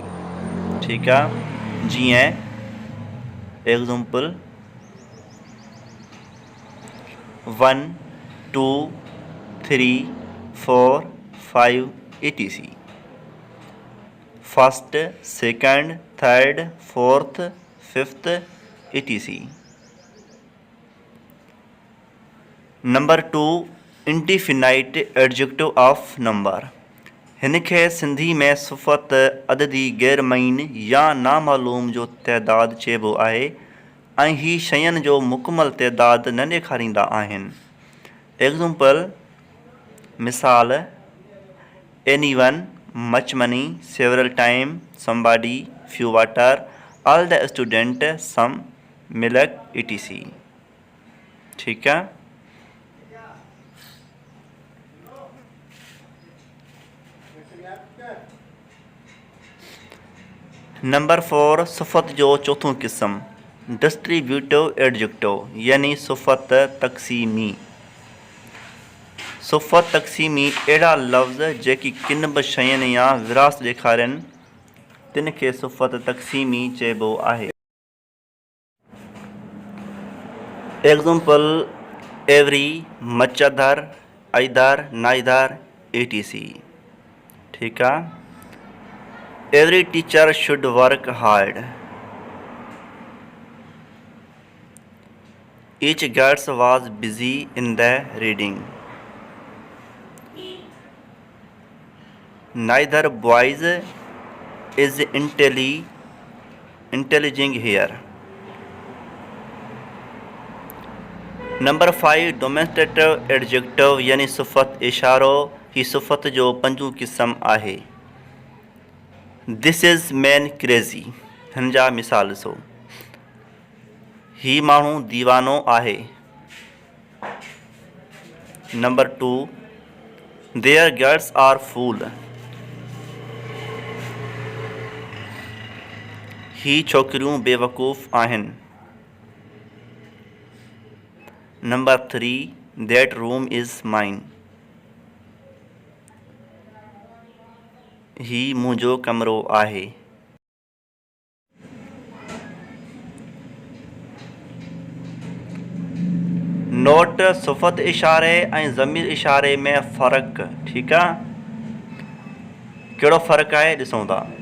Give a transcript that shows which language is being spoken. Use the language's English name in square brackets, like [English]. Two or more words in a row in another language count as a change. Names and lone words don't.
[Sindhi] ठीकु आहे, जीअं एग्ज़ाम्पल 1 2 3 4 5 etc. [English] First, second, third, fourth, fifth etc. Number 2 indefinite adjective of number. [Sindhi] हिन खे सिंधी में सिफ़त अददी गैरमईन या नामालूम जो तइदाद चइबो आहे ऐं हीअ शयुनि जो मुकमल तइदाद न ॾेखारींदा आहिनि। [English] एग्ज़ाम्पल मिसाल anyone, much money, several time, somebody, few water, all the student, some milk etc. [Sindhi] ठीकु आहे। नंबर 4 सिफ़त जो चौथों क़िस्म [English] distributive adjective [Sindhi] यानी सिफ़त तक़सीमी। सिफ़त तक़सीमी अहिड़ा लफ़्ज़ जेकी किन बि शयुनि या विरासत ॾेखारनि तिन खे सिफ़त तक़सीमी चइबो आहे। [English] example every, much other, either, neither etc. [Sindhi] ठीकु आहे। [English] Every teacher should work hard. Each girls was busy in the reading. Neither boys is intelligent here. [Sindhi] नंबर 5 [English] demonstrative adjective [Sindhi] यानी सिफ़त इशारो। ही सिफ़त जो पंजो क़िस्म आहे। [English] This is man crazy. [Sindhi] हिन जा मिसाल ॾिसो। ही माण्हू दीवानो आहे। नंबर 2 [English] their girls are fool. [Sindhi] ही छोकिरियूं बेवकूफ़ आहिनि। [English] नंबर 3 that room is mine. [Sindhi] ही मुंहिंजो कमरो आहे। नोट सिफ़त इशारे ऐं ज़मीर इशारे में फ़र्क़ु। ठीकु आहे, कहिड़ो फ़र्क़ु आहे ॾिसूं था।